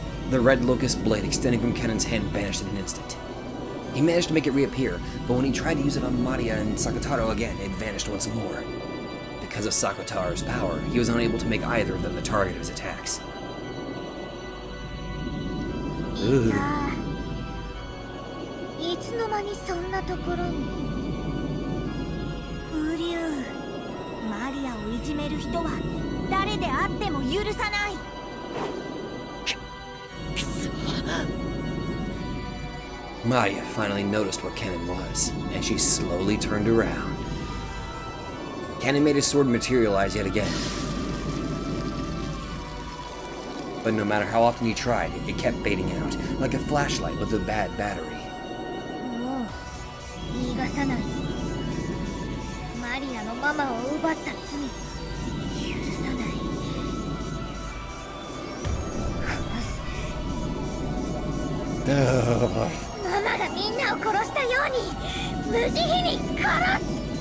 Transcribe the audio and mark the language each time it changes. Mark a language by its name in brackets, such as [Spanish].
[English] The red locust blade extending from Kanon's hand vanished in an instant. He managed to make it reappear, but when he tried to use it on Maria and Sakataro again, it vanished once more. Because of Sakataro's power, he was unable to make either of them the target of his attacks. Ugh. [Japanese] いつの間にそんなところに。竜、マリアをいじめる人は誰であっても許さない。くそ。 [English] Maria finally noticed where Kanon was, and she slowly turned around. Kanon made his sword materialize yet again. But no matter how often he tried, it kept fading out, like a flashlight with a bad battery. [Japanese] もう言いがさない。マリアのママを奪った罪、許さない。殺す。ママがみんなを殺したように無慈悲に殺す。